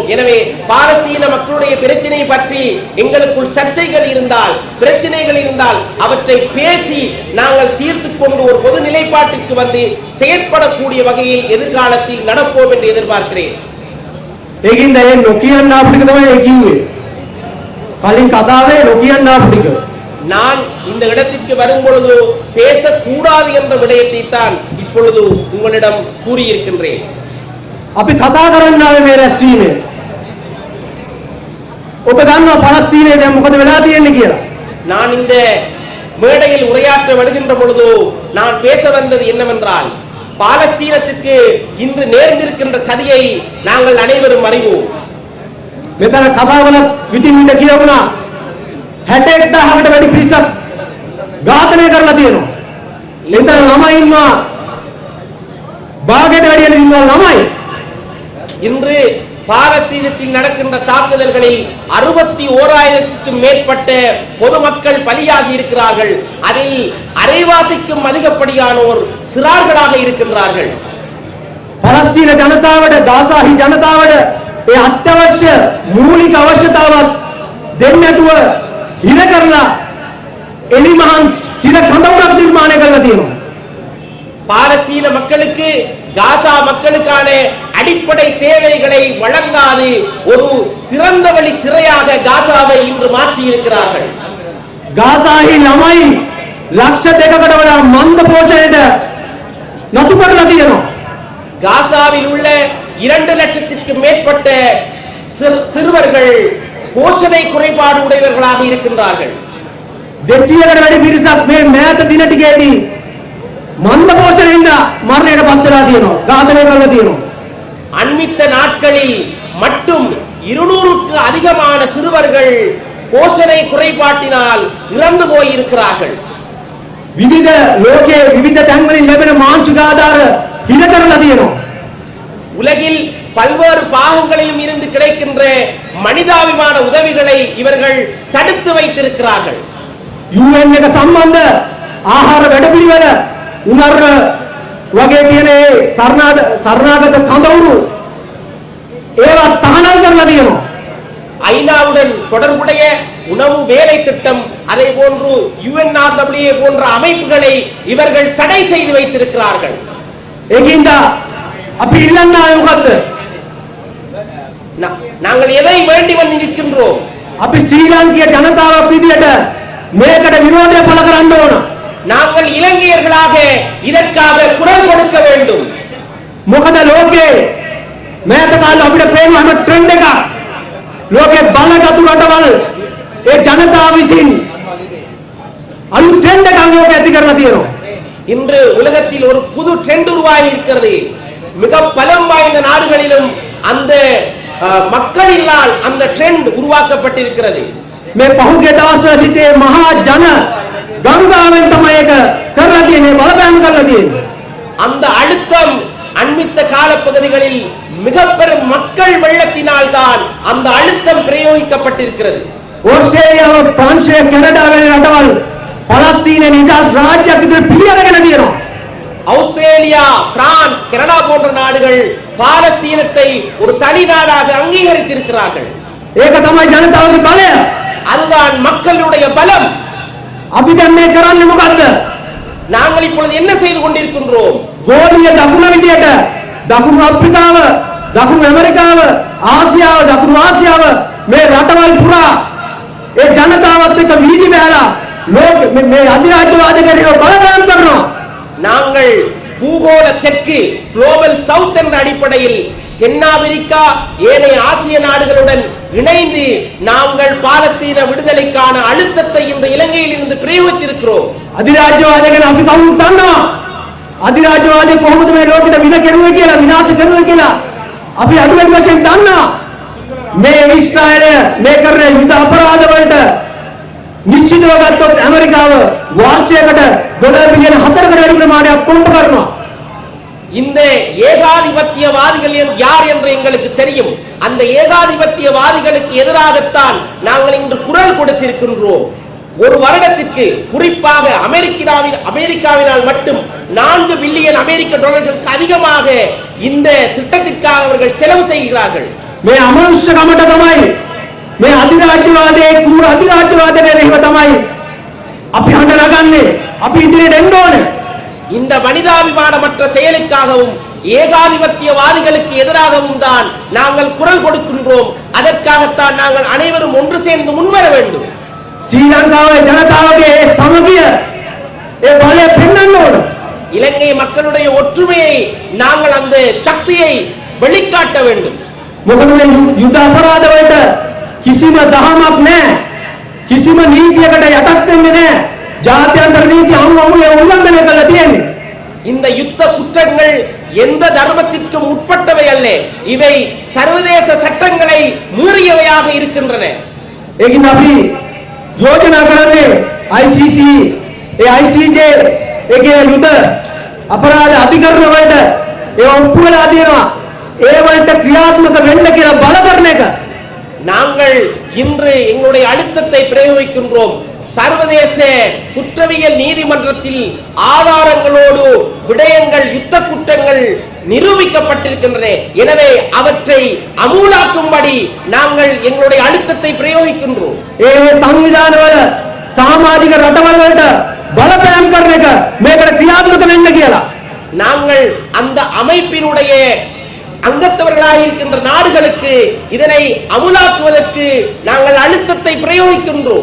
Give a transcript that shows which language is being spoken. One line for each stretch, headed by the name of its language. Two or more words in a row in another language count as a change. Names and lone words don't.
Tamil: எனவே பாலஸ்தீன மக்களுடைய பிரச்சனை பற்றி எங்களுக்குள் சர்ச்சைகள் இருந்தால், பிரச்சனைகள் இருந்தால் அவற்றை பேசி நாங்கள் தீர்த்து கொண்டு ஒரு பொது நிலைப்பாட்டிற்கு வந்து செயற்படக்கூடிய வகையில் எதிர்காலத்தில் நடப்போம் என்று எதிர்பார்க்கிறேன். நான் இந்த இடத்திற்கு வரும் பொழுது பேசக்கூடாது என்ற விடயத்தை தான் இப்பொழுது உங்களிடம் கூறியிருக்கின்றேன்.
Sinhala: අපි කතා කරන්න ආවේ මේ රැස්වීමේ. ඔබ දන්නවා පලස්තීනයේ දැන් මොකද වෙලා තියෙන්නේ කියලා.
Tamil: நான் இந்த மேடையில் உரையாற்ற வருகின்ற பொழுது நான் பேச வந்தது என்னவென்றால், பாலஸ்தீனத்துக்கு இன்று நேர்ந்திருக்கின்ற கதையை நாங்கள் அனைவரும் அறிவோம்.
Sinhala: මෙතන කතාවල විටින් විට කියවුණා 61000කට වැඩි පිරිසක් ඝාතනය කරලා තියෙනවා. එතන ළමයි ඉන්නවා භාගයට වැඩි ඉන්නවා ළමයි.
Tamil: இன்று பாலஸ்தீனத்தில் நடக்கின்ற தாக்குதல்களில் 61,000க்கும் மேற்பட்ட பொதுமக்கள் பலியாகி இருக்கிறார்கள். அதில் அரைவாசிக்கும் அதிகப்படியானோர் சிறார்களாக இருக்கின்றார்கள்.
Sinhala: පලස්තීන ජනතාවට ගාසාහි ජනතාවට ඒ අත්‍යවශ්‍ය මූලික අවශ්‍යතාවත් දෙන්නේ නැතුව හිර කරලා එලිමහන් සිර කඳවුරක් නිර්මාණය කරලා තියෙනවා.
Tamil: பாலஸ்தீன மக்களுக்கு, காசா மக்களுக்கான அடிப்படை தேவைகளை வழங்காது ஒரு திறந்த வழி சிறையாக காசாவை இன்று மாற்றி இருக்கிறார்கள்.
Sinhala: ගාසාහි ළමයි ලක්ෂ 2කට වඩා මන්ද පෝෂණයට නතු කරලා තියෙනවා.
Tamil: காசாவில் உள்ள 2 லட்சத்திற்கும் மேற்பட்ட சிறுவர்கள் போஷணை குறைபாடு உடையவர்களாக இருக்கின்றார்கள்.
Sinhala: 200කට වැඩි පිරිසක් මේ මෑත දින ටිකේදී මන්ද පෝෂණයෙන්ද මරණයට පත් වෙලා තියෙනවා. ඝාතනය කරලා තියෙනවා.
Tamil: அண்மித்த நாட்களில் மட்டும் 200க்கு அதிகமான சிறுவர்கள் போஷணை குறைபாட்டினால் இறந்து போயிருக்கிறார்கள்.
Sinhala: විවිධ ලෝකයේ විවිධ තැන්වලින් ලැබෙන මානසික ආධාර හිර කරලා තියෙනවා.
Tamil: உலகில் பல்வேறு பாகங்களிலும் இருந்து கிடைக்கின்ற மனிதாபிமான உதவிகளை இவர்கள் தடுத்து வைத்திருக்கிறார்கள்.
Sinhala: UN එක සම්බන්ධ ආහාර වැඩපිළිවෙල උනර වගේ තියෙන සරණාගත කඳවුරු ඒවා තහනම් කරලා තියෙනවා.
Tamil: ஐநாவுடன் தொடர்புடைய உணவு வேலை திட்டம், அதே போன்று UNRWA போன்ற அமைப்புகளை இவர்கள் தடை செய்து வைத்திருக்கிறார்கள்.
Sinhala: ඒකින්ද අපි ඉල්ලන්නේ මොකද්ද?
Tamil: நாங்கள் எதை வேண்டி வந்து நிற்கின்றோம்?
Sinhala: අපි ශ්‍රී ලාංකීය ජනතාවක් විදියට මේකට විරෝධය පළ කරන්න ඕන.
Tamil: நாங்கள் இலங்கையர்களாக இதற்காக குரல் கொடுக்க வேண்டும்.
Sinhala: මොකද ලෝකේ මෑත කාලේ අපිට පේන හැම ට්‍රෙන්ඩ් එකක් ලෝකේ බලගත්ු රටවල් ඒ ජනතාව විසින් අලුත් ට්‍රෙන්ඩ් එකක් ලෝකෙ ඇති කරලා තියෙනවා.
Tamil: இன்று உலகத்தில் ஒரு புது ட்ரெண்ட் உருவாகி இருக்கிறது. மிக பலம் வாய்ந்த நாடுகளிலும் அந்த மக்களினால் அந்த ட்ரெண்ட் உருவாக்கப்பட்டிருக்கிறது.
Sinhala: මේ පහුගිය දවස්වල සිටේ මහා ජන ගංගාවෙන් තමයි ඒක කරලා තියෙන්නේ, බලපෑම් කරලා තියෙන්නේ.
Tamil: அந்த அழுத்தம் அண்மித்த காலப்பகுதிகளில் மிக பெரும் மக்கள் வெள்ளத்தினால் தான் அந்த அழுத்தம் பிரயோகிக்கப்பட்டிருக்கிறது.
Sinhala: ඕස්ට්‍රේලියාව, ප්‍රංශය, කැනඩා වැනි රටවල් පලස්තීන නිදහස් රාජ්‍යයක් විදිහට පිළිඅරගෙන තියෙනවා.
Tamil: ஆஸ்திரேலியா, பிரான்ஸ், கனடா போன்ற நாடுகள் பாலஸ்தீனத்தை ஒரு தனி நாடாக அங்கீகரித்திருக்கிறார்கள்.
Sinhala: ඒක තමයි ජනතාවගේ බලය.
Tamil: அதுதான் மக்களுடைய பலம்.
Sinhala: අපි දැන් මේ කරන්නේ මොකද්ද?
Tamil: நாங்கள் இப்பொழுது என்ன செய்து கொண்டிருக்கின்றோம்?
Sinhala: ගෝලීය දකුණ විදියට දකුණු අප්‍රිකාව, දකුණු ඇමරිකාව, ආසියාව, දකුණු ආසියාව මේ රටවල් පුරා ඒ ජනතාවත් එක්ක වීදි බැලලා ලෝක මේ අධිරාජ්‍යවාදීකරණය බලපෑම් කරනවා.
Tamil: நாங்கள் பூகோள தெற்கு,
English: Global South
Tamil: என்ற அடிப்படையில் தென்னாப்பிரிக்கா, ஏனைய ஆசிய நாடுகளுடன் இணைந்து நாங்கள் பாலஸ்தீன விடுதலைக்கான அழுத்தத்தை இந்த இலங்கையில் இருந்து பிரயோகித்திருக்கிறோம்.
Sinhala: අධිරාජ්‍යවාදය ගැන අපි කවුරුත් දන්නවා. අධිරාජ්‍යවාදය කොහොමද මේ ලෝකෙට වින කෙරුවේ කියලා, විනාශ කෙරුවේ කියලා අපි අඩුවෙන් වශයෙන් දන්නවා. මේ ඊශ්‍රායලය මේ කරන යුද අපරාධ වලට නිශ්චිතව ගත්තොත් ඇමරිකාව වාර්ෂයකට $4 බිලියන 4කට වැඩි ප්‍රමාණයක් පොම්ප කරනවා.
Tamil: இந்த ஏகாதிபத்தியவாதிகள் யார் என்று எங்களுக்கு தெரியும். அந்த ஏகாதிபத்தியவாதிகளுக்கு எதிராகத்தான் நாங்கள் இன்று குரல் கொடுத்திருக்கின்றோம். ஒரு வருடத்திற்கு குறிப்பாக அமெரிக்காவினால் மட்டும் 4 பில்லியன் அமெரிக்க டாலர்களுக்கு அதிகமாக இந்த திட்டத்திற்காக அவர்கள் செலவு செய்கிறார்கள்.
Sinhala: මේ අමනුෂ්‍යකමට තමයි මේ අධිරාජ්‍යවාදයේ කුර අධිරාජ්‍යවාදයේ රහිව තමයි අපි හඬ නගන්නේ. අපි ඉදිරියට එන්න ඕනේ.
Tamil: இந்த மனிதாபிமானமற்ற செயலுக்காகவும் ஏகாதிபத்தியவாதிகளுக்கு எதிராகவும் தான் நாங்கள் குரல் கொடுக்கின்றோம். அதற்காகத்தான் நாங்கள் அனைவரும் ஒன்று சேர்ந்து முன்வர வேண்டும்.
Sinhala: ශ්‍රී ලංකාවේ ජනතාවගේ සමගිය ඒ බලය පෙන්වන්න ඕන.
Tamil: இலங்கை மக்களுடைய ஒற்றுமையை நாங்கள் அந்த சக்தியை வெளிக்காட்ட வேண்டும்.
Sinhala: මොකද මේ යුද අපරාධ වලට කිසිම දහමක් නැහැ. කිසිම නීතියකට යටත් වෙන්නේ නැහැ. ජාත්‍යන්තර නීති අනුව උල්ලංඝනය කරලා තියෙන්නේ.
Tamil: இந்த யுத்த குற்றங்கள் எந்த தர்மத்திற்கும் உட்பட்டவை அல்ல. இவை சர்வதேச சட்டங்களை மீறியவையாக இருக்கின்றன.
Sinhala: ඒකින් අපි යෝජනා කරන්නේ ICC ඒ ICJ ඒ කියන යුද අපරාධ අධිකරණ වලට ඒ ඔප්පු වෙලා තියෙනවා. ඒ වලට ක්‍රියාත්මක වෙන්න කියලා බල කරන එක.
Tamil: நாங்கள் இன்று எங்களுடைய அழுத்தத்தை பிரயோகிக்கின்றோம். சர்வதேச குற்றவியல் நீதிமன்றத்தில் ஆதாரங்களோடு விடயங்கள் யுத்த குற்றங்கள் நிரூபிக்கப்பட்டிருக்கின்றன. எனவே அவற்றை அமுலாக்கும்படி நாங்கள் எங்களுடைய அழுத்தத்தை பிரயோகிக்கின்றோம்.
Sinhala: ඒ සංවිධානවල සමාජික රටවල් වලට බලපෑම් කරන එක මේකට ක්‍රියාත්මක වෙන්න කියලා.
Tamil: நாங்கள் அந்த அமைப்பினுடைய அங்கத்தவர்களாக இருக்கின்ற நாடுகளுக்கு இதனை அமுலாக்குவதற்கு நாங்கள் அழுத்தத்தை பிரயோகிக்கின்றோம்.